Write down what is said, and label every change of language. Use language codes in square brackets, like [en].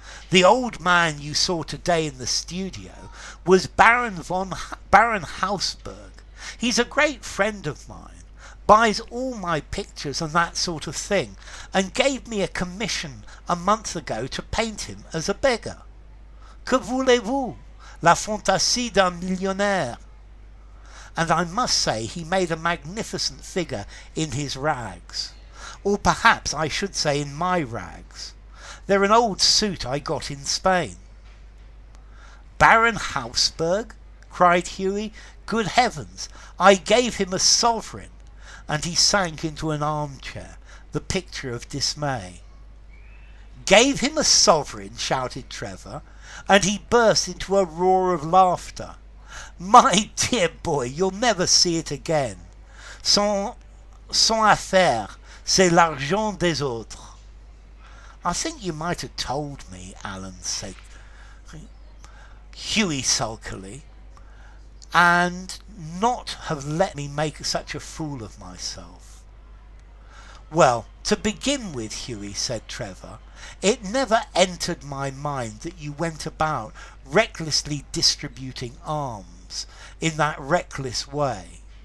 [en] "The old man you saw today in the studio was Baron Hausberg. He's a great friend of mine, buys all my pictures and that sort of thing, and gave me a commission a month ago to paint him as a beggar. [fr] Que voulez-vous? La fantaisie d'un millionnaire. [en] And I must say he made a magnificent figure in his rags. Or perhaps I should say in my rags. They're an old suit I got in Spain." "Baron Hausberg?" cried Hughie. "Good heavens, I gave him a sovereign." And he sank into an armchair, the picture of dismay. "Gave him a sovereign?" shouted Trevor, and he burst into a roar of laughter. "My dear boy, you'll never see it again. [fr] Son affaire, c'est l'argent des autres." [en] "I think you might have told me," Alan said Hughie sulkily, "and not have let me make such a fool of myself." "Well, to begin with, Hughie," said Trevor, "it never entered my mind that you went about recklessly distributing alms in that reckless way.